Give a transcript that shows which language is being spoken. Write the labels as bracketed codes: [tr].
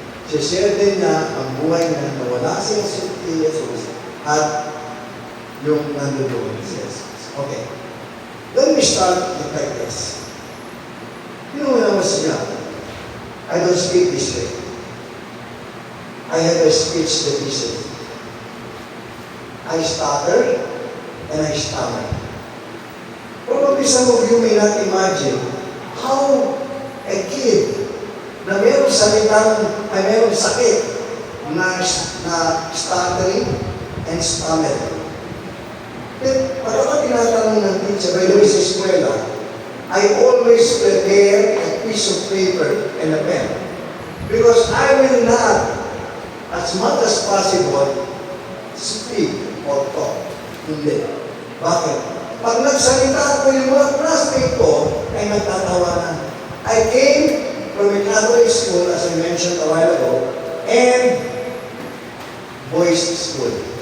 [tl] Share din niya ang buhay niya na wala si Jesus, at yung nandoon si Jesus. [en] Okay. Let me start with like this. You know, when I was young, I don't speak this way. I have a speech deficiency. I stutter and I stammer. Probably some of you may not imagine how a kid [tl] na mayroong salitang, ay mayroong sakit na stuttering and stammering. Pag ako tinatanong ng teacher, [en] by the way, [tl] sa eskwela, [en] I always prepare a piece of paper and a pen. Because I will not, as much as possible, speak or talk. [tl] Hindi. Bakit? Pag nagsalita ako, yung mga classmate ko ay nagtatawanan. [en] I came from a Catholic school, as I mentioned a while ago, and boys' school.